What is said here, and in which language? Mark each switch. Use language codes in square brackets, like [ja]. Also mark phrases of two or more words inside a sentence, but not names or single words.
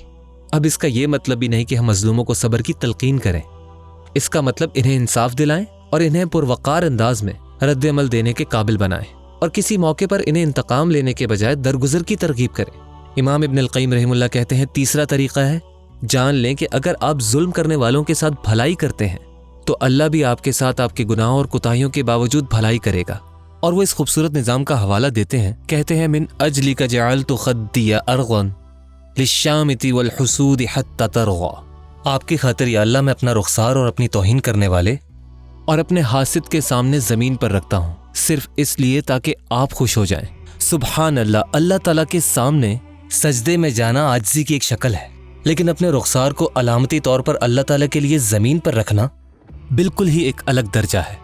[ur] اب اس کا یہ مطلب بھی نہیں کہ ہم مظلوموں کو صبر کی تلقین کریں، اس کا مطلب انہیں انصاف دلائیں اور انہیں پروقار انداز میں رد عمل دینے کے قابل بنائیں، اور کسی موقع پر انہیں انتقام لینے کے بجائے درگزر کی ترغیب کریں۔ امام ابن القیم [ar] رحم اللہ [ur] کہتے ہیں تیسرا طریقہ ہے جان لیں کہ اگر آپ ظلم کرنے والوں کے ساتھ بھلائی کرتے ہیں تو اللہ بھی آپ کے ساتھ آپ کے گناہوں اور کوتاہیوں کے باوجود بھلائی کرے گا۔ اور وہ اس خوبصورت نظام کا حوالہ دیتے ہیں، کہتے ہیں [ar] من اجلک جعلت خدی ارغا للشامت والحسود حتی ترغا۔ [ur] آپ کی خاطر یا اللہ میں اپنا رخسار اور اپنی توہین کرنے والے اور اپنے حاسد کے سامنے زمین پر رکھتا ہوں، صرف اس لیے تاکہ آپ خوش ہو جائیں۔ [ar] سبحان اللہ، [ur] اللہ تعالیٰ کے سامنے سجدے میں جانا عاجزی کی ایک شکل ہے، لیکن اپنے رخسار کو علامتی طور پر اللہ تعالیٰ کے لیے زمین پر رکھنا بالکل ہی ایک الگ درجہ ہے۔